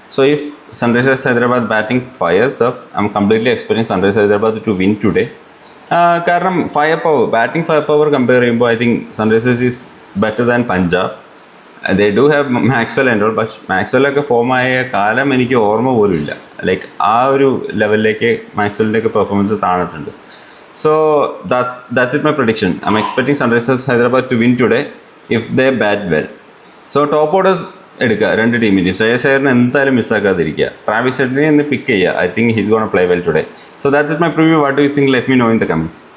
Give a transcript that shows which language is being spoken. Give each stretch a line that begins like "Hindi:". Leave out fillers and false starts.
English: So if Sunrisers Hyderabad batting fires up, I'm completely expecting Sunrisers Hyderabad to win today.
Malayalam: കാരണം batting fire power compare ചെയ്യുമ്പോൾ
English: I think Sunrisers is better than Punjab. They do have Maxwell and all.
Malayalam: പക്ഷേ മാക്സ്വെല്ലൊക്കെ ഫോമായ കാലം എനിക്ക് ഓർമ്മ പോലും ഇല്ല. Like ആ ഒരു ലെവലിലേക്ക് മാക്സ്വെല്ലിൻ്റെയൊക്കെ performance താണിട്ടുണ്ട്.
English: So that's it my prediction. I'm expecting Sunrisers Hyderabad to win today if they bat well. So top orders
Malayalam: എടുക്കുക രണ്ട് ടീമിൻ്റെ. ശ്രേയസ് അയ്യറിനെ എന്തായാലും മിസ്സാക്കാതിരിക്കുക. ട്രാവിസ് ഹെഡിനെ ഒന്ന് പിക്ക് ചെയ്യുക.
English: I think he's going to play well today. So that's it my preview. What do you think? Let me know in the comments.